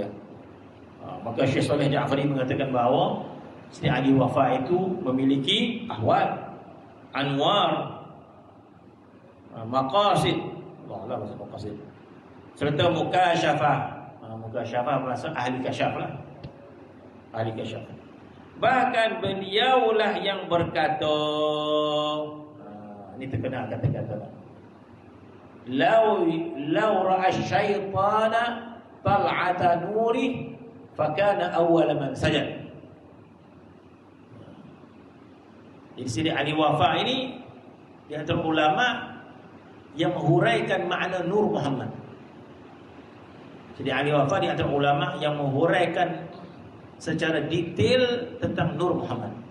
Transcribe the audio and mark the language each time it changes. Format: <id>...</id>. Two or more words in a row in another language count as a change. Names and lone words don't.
<ms>Maka Syekh Saleh Ja'fari mengatakan bahawa Siti Ali Wafa itu memiliki ahwal, anwar, maqasid, Allah maksud maqasid, serta mukasyafah. Mukasyafah berasal ahli kasyaf lah, ahli kasyaf. Bahkan beliaulah yang berkata, ini terkenal kata-kata,</ms> <ar>لو رأى الشيطان طلعة نوري فكان أول من سجد.</ar> <ms>Di sini Ali Wafa ini di antara ulama yang menghuraikan makna Nur Muhammad. Jadi Ali Wafa di antara ulama yang menghuraikan secara detail tentang Nur Muhammad.</ms>